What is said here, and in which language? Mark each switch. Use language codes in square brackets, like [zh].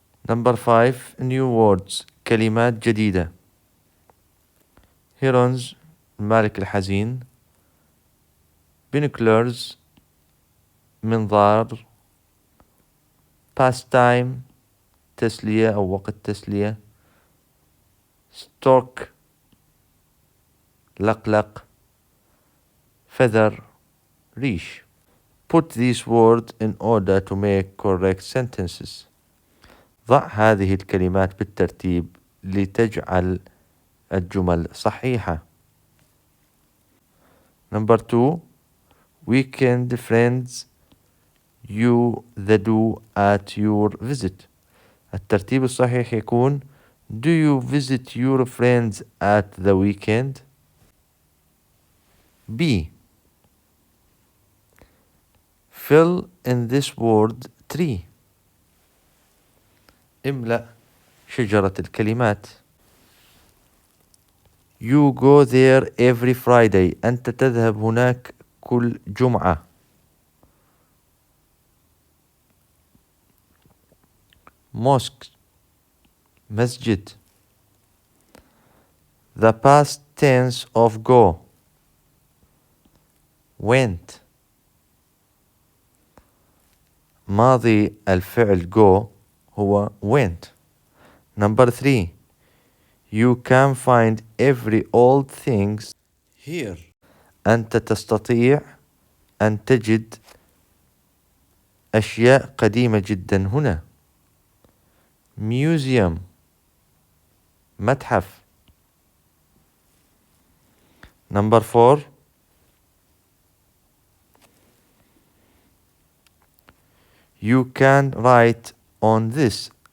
[en] Number 5 new words [ar] كلمات جديدة. herons المالك الحزين. [en] binoculars منظار. [ar] pastime تسلية أو وقت تسلية. stork لقلق. [en] feather ريش. put these words in order to make correct sentences. [ar] ضع هذه الكلمات بالترتيب لتجعل الجمل صحيحة. [en] Number 2 weekend friends you the do at your visit. [ar] الترتيب الصحيح يكون [en] do you visit your friends at the weekend. B fill in this word tree. [ar] املأ شجرة الكلمات. [en] You go there every Friday. [ar] أنت تذهب هناك كل جمعة. [en] mosque مسجد. The past tense of go went. [ar] ماضي الفعل go هو went. [en] Number 3 you can find every old things here. [ar] أنت تستطيع أن تجد أشياء قديمة جدا هنا. [en] museum متحف. Number 4 you can write on this.